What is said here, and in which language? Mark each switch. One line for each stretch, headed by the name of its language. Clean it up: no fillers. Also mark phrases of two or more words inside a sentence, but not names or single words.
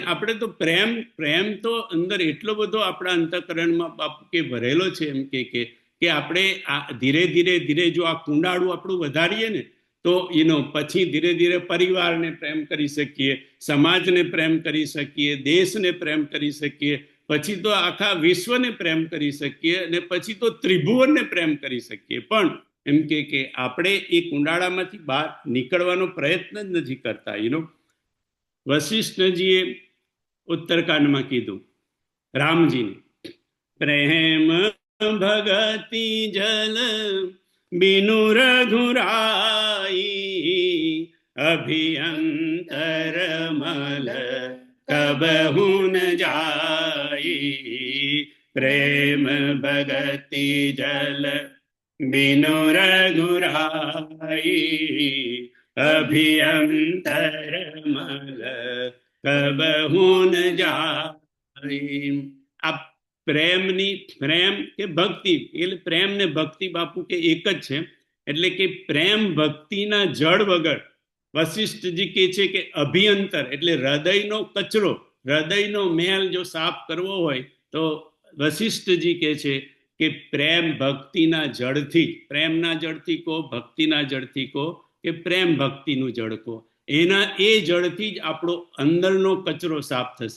Gujarati: આપણે તો પ્રેમ પ્રેમ તો અંદર એટલો બધો આપણા અંતઃકરણમાં બાપુ કે ભરેલો છે, એમ કે આપણે આ ધીરે ધીરે ધીરે જો આ કુંડાળું આપણું વધારીએ ને તો પછી ધીરે ધીરે પરિવારને પ્રેમ કરી શકીએ, સમાજને પ્રેમ કરી શકીએ, દેશને પ્રેમ કરી શકીએ, પછી તો આખા વિશ્વને પ્રેમ કરી શકીએ, અને પછી તો ત્રિભુવનને પ્રેમ કરી શકીએ. પણ એમ કે આપણે એ કુંડાળામાંથી બહાર નીકળવાનો પ્રયત્ન જ નથી કરતા. વશિષ્ઠજીએ ઉત્તરકાંડમાં કીધું રામજીને,
Awadhi: प्रेम भगति जल बिनु रघुराई, अभियंतर मल कबहु न जाई, प्रेम भगति जल बिनु रघुराई, अभियंतर मल कबहु न जाई.
Gujarati: आप પ્રેમની, પ્રેમ કે ભક્તિ, એટલે પ્રેમ ને ભક્તિ બાપુ કે એક જ છે. એટલે કે પ્રેમ ભક્તિના જળ વગર વશિષ્ઠજી કહે છે કે અભિયંતર એટલે હૃદયનો કચરો, હૃદયનો મેલ જો સાફ કરવો હોય તો વશિષ્ઠજી કહે છે કે પ્રેમ ભક્તિના જળથી, પ્રેમના જળથી કહો, ભક્તિના જળથી કહો કે પ્રેમ ભક્તિનું જળ કહો, એના એ જળથી જ આપણો અંદરનો કચરો સાફ થશે.